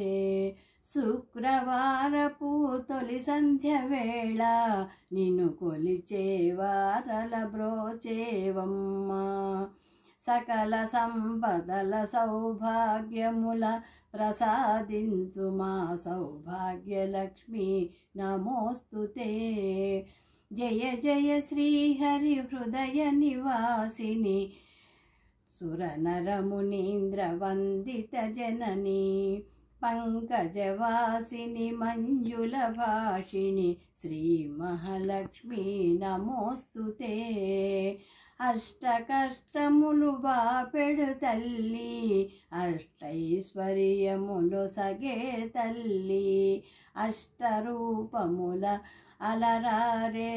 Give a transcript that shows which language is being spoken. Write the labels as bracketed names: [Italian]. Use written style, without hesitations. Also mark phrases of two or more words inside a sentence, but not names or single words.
[Telugu] శుక్రవారపు తొలి సంధ్య వేళ నిన్ను కొలిచే వారల బ్రోచేవమ్మ సకల సంపదల సౌభాగ్యముల ప్రసాదించు మా సౌభాగ్యలక్ష్మి నమోస్తుతే। [Sanskrit] జయ జయ శ్రీహరిహృదయ నివాసిని సురనరమునీంద్రవందిత జననీ पंकजवासिनि मंजुलभाषिणि श्रीमहालक्ष्मी नमोस्तुते। [Telugu] అష్టకష్టములు బాపేడు తల్లీ అష్టైశ్వర్యములు సగే తల్లీ అష్టరూపముల అలరారే